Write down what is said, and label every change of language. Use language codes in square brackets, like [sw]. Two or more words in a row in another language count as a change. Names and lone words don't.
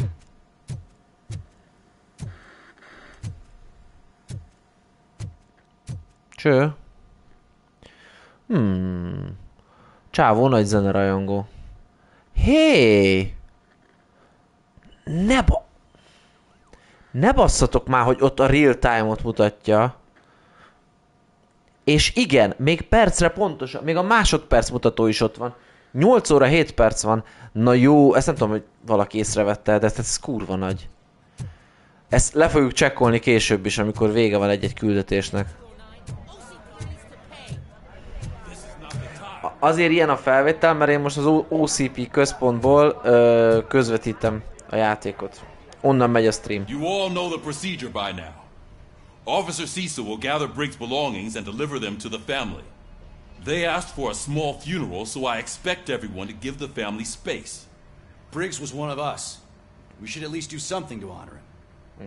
[hu] Cső? Csávó nagy zenerajongó. Hé! Ne basszatok már, hogy ott a [en] real time- [hu] ot mutatja. És igen, még percre pontosan, még a másodperc mutató is ott van. 8 óra 7 perc van. Na jó, ezt nem tudom, hogy valaki észrevette, de ez kurva nagy. Ezt le fogjuk csekkolni később is, amikor vége van egy-egy küldetésnek. Azért ilyen a felvétel, mert én most az OCP központból közvetítem a játékot. Onnan megy a stream. [en] You all know the procedure by now. Officer Cecil will gather Briggs' belongings and deliver them to the family. They asked for a small funeral, so I expect everyone to give the family space. Briggs was one of us. We should at least do something to honor him.